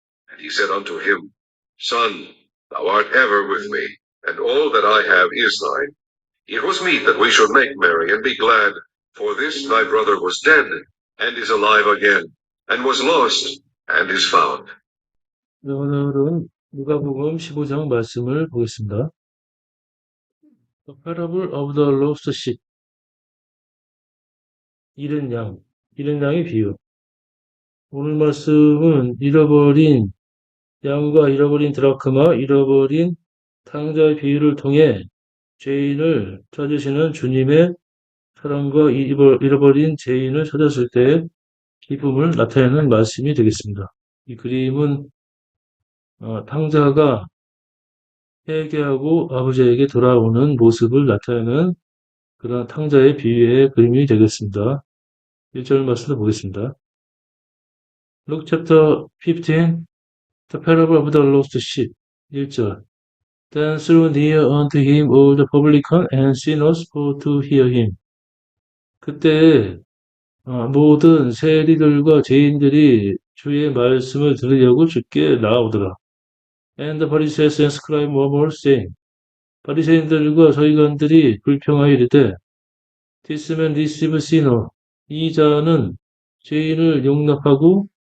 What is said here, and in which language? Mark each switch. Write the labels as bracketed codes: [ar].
[en] And he said unto him, Son, thou art ever with me, and all that I have is thine. It was meet that we should make merry and be glad, for this thy brother was dead, and is alive again, and was lost, and is found. [ko] 네, 오늘은 누가복음 15장 말씀을 보겠습니다. [en] The Parable of the Lost Sheep. [ko] 잃은 양, 잃은 양의 비유. 오늘 말씀은 잃어버린 양과 잃어버린 드라크마, 잃어버린 탕자의 비유를 통해 죄인을 찾으시는 주님의 사랑과 잃어버린 죄인을 찾았을 때의 기쁨을 나타내는 말씀이 되겠습니다. 이 그림은 탕자가 회개하고 아버지에게 돌아오는 모습을 나타내는 그런 탕자의 비유의 그림이 되겠습니다. 1절 말씀을 보겠습니다. [en] Luke chapter 15, the parable of the lost sheep. [ko] 1절. [en] Then drew near unto him all the publicans and sinners for to hear him. [ko] 그때 모든 세리들과 죄인들이 주의 말씀을 들으려고 주께 나오더라. [en] And the Pharisees and scribes murmured, saying, [ko] 바리새인들과 서기관들이 불평하여 이르되, [en] This man receives sinners. [ko] 이 자는 죄인을 용납하고